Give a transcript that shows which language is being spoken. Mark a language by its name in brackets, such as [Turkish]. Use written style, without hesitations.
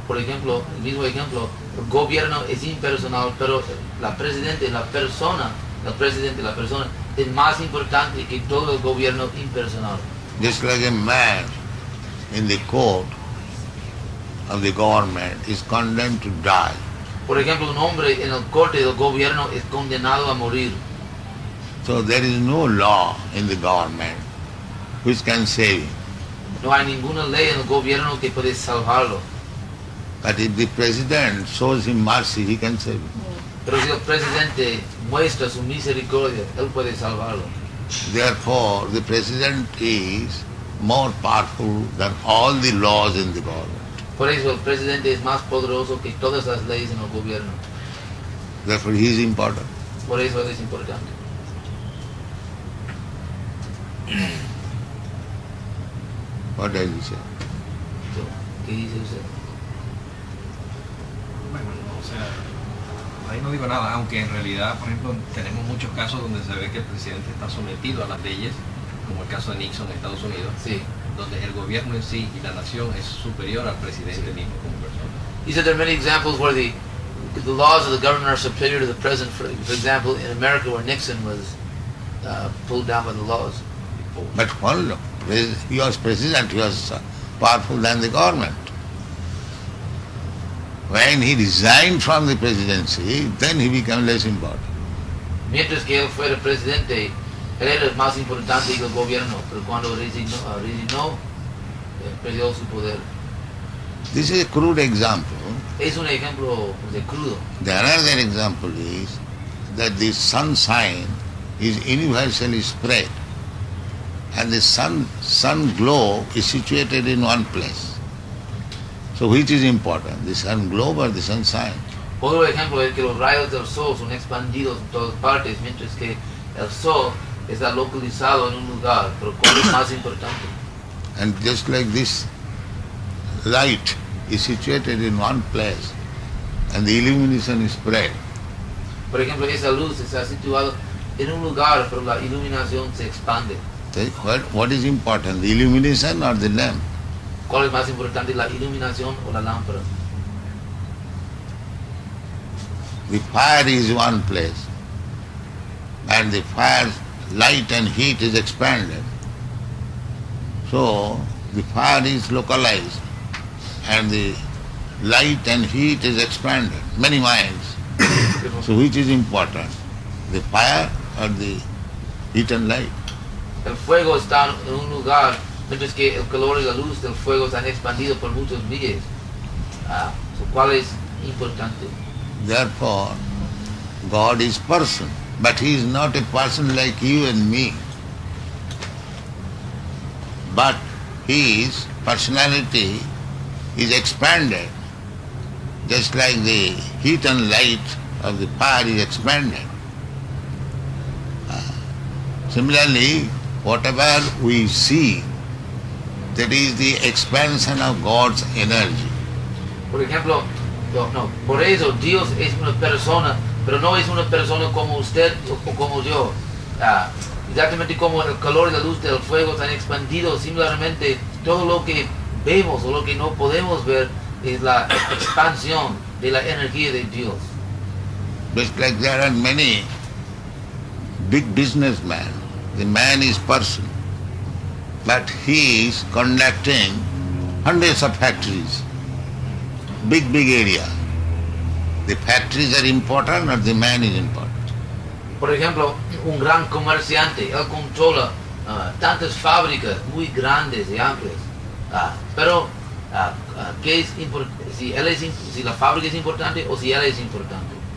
[Spanish] Por ejemplo, el mismo ejemplo, el gobierno es impersonal, pero la presidente, la persona, el presidente, la persona, es más importante que todo el gobierno impersonal. [English] Just like a man in the court of the government is condemned to die. [Spanish] Por ejemplo, un hombre en el corte del gobierno es condenado a morir. [English] So there is no law in the government which can save him. [Spanish] No hay ninguna ley en el gobierno que puede salvarlo. [English] But if the president shows him mercy, he can save him. [Spanish] Pero si el presidente muestra su misericordia, él puede salvarlo. [English] Therefore, the president is more powerful than all the laws in the government. [Spanish] Por eso el presidente es más poderoso que todas las leyes en el gobierno. [English] Therefore, he is important. [Spanish] Por eso él es importante. [English] What does he say? [Spanish] So, ¿qué dice usted? Bueno, o sea, ahí no digo nada, aunque en realidad, por ejemplo, tenemos muchos casos donde se ve que el presidente está sometido a las leyes, como el caso de Nixon en Estados Unidos, Sí. donde el gobierno en sí y la nación es superior al presidente mismo como persona. [English] He said there are many examples where the laws of the government are superior to the president. For example, in America where Nixon was pulled down by the laws. But when he was president, he was powerful than the government. When he resigned from the presidency, then he became less important. [Spanish] Mientras que él fuera presidente, él era más importante que el gobierno, pero cuando resignó, perdió su poder. [English] This is a crude example. [Spanish] Es un ejemplo de crudo. [English] The another example is that the sun sign is universally spread, and the sun globe is situated in one place. So which is important, the sun globe or the sun sign? [Spanish] Otro ejemplo es que los rayos del sol son expandidos en todas partes, mientras que el sol está localizado en un lugar, pero ¿cuál es más importante? [English] And just like this light is situated in one place and the illumination is spread. [Spanish] Por ejemplo, esa luz está situada en un lugar, pero la iluminación se expande. [English] What is important, the illumination or the lamp? [Spanish] ¿Cuál es más importante, la iluminación o la lámpara? [English] The fire is one place and the fire light and heat is expanded. So the fire is localized and the light and heat is expanded many miles. So which is important, the fire or the heat and light? [Spanish] El fuego está en un lugar, mientras que el calor y la luz del fuego están expandidos por muchos millas. So, ¿cuál es importante? [English] Therefore, God is person, but He is not a person like you and me. But His personality is expanded, just like the heat and light of the fire is expanded. Similarly, whatever we see, that is the expansion of God's energy. [Spanish] Por ejemplo, por eso Dios es una persona, pero no es una persona como usted o como yo. Exactamente como el calor y la luz del fuego están expandidos, similarmente todo lo que vemos o lo que no podemos ver es la expansión de la energía de Dios. [English] Just like there are many big businessmen, the man is person, but he is conducting hundreds of factories, big area. The factories are important or the man is important? [Spanish] Por ejemplo, un gran comerciante, él controla tantas fábricas muy grandes y amplias, pero ¿qué es si la fábrica es importante o si él es importante?